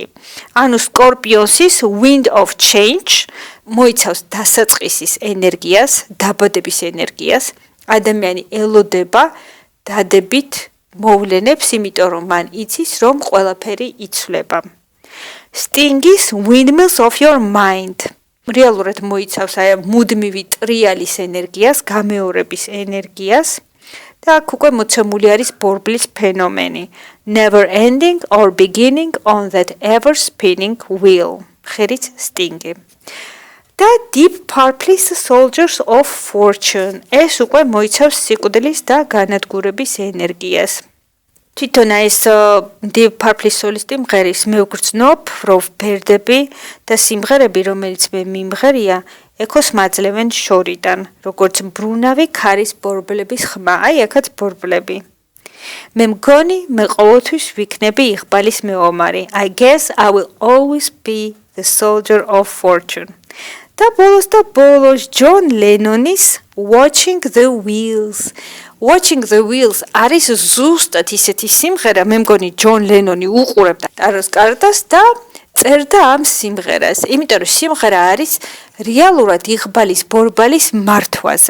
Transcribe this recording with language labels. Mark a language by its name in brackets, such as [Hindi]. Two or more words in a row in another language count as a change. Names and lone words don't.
[Georgian] ანუ სკორპიონსის Wind of Change მოიცავს დასაწყისის ენერგიას, დაბადების ენერგიას, ადამიანი ელოდება დადებით მოვლენებს, იმიტომ რომ მან იცის, რომ ყველაფერი იცვლება. Sting's Windmills of Your Mind რეალურად მოიცავს აი მუდმივი ტრიალის ენერგიას, გამეორების ენერგიას და აქ უკვე მოცემული არის ბორბლის ფენომენი [English] Never ending or beginning on that ever spinning wheel [Georgian] ხერიც Sting-ი და Deep Purple's Soldiers of Fortune ეს უკვე მოიცავს სიკვდილის და განადგურების ენერგიას. თვითონ ეს Deep Purple სოლისტი მღერის მე ვგრძნობ, რომ ვფერდები და სიმღერები, რომელიც მე მიმღერია, ეკოს მაძლევენ შორიდან, როგორც მბრუნავი ქარის ბორბლების ხმა, აი აქაც ბორბლები. მე მგონი, მე ყოველთვის ვიქნები იღბალის მეომარი. [English] I guess I will always be the soldier of fortune. [Georgian] და ბოლოს ჯონ ლენონის Watching the Wheels. Watching the Wheels არის ზუსტად ისეთი სიმღერა, მე მგონი ჯონ ლენონი უყურებდა ტაროს კარტას და წერდა ამ სიმღერას, იმიტომ რომ სიმღერა არის რეალურად იღბალის ბორბალის მართვაზე.